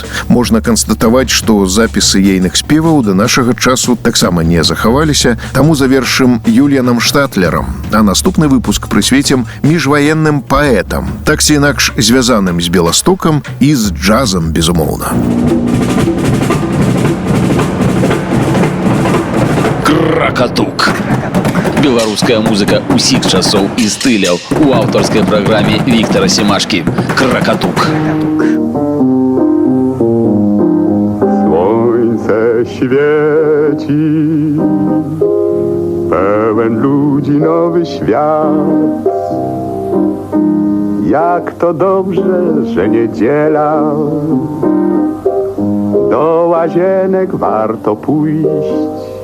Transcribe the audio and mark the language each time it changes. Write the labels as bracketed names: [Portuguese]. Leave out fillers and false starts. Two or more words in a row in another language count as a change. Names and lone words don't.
[Belarusian] Можна канстатаваць, што запісы ейных спеваў да нашага часу таксама не захаваліся, таму завершым Юліянам Штатлерам, а наступны выпуск прысвецім міжваенным паэтам, так ці інакш звязаным з Беластокам і з джазам, безумоўна. Кракатук. Беларуская музыка усіх часоў і стыляў у аўтарскай праграме Віктара Семашкі. Кракатук. [Polish] Słońce świeci, pełen ludzi nowy świat. Jak to dobrze, że niedziela, do łazienek warto pójść.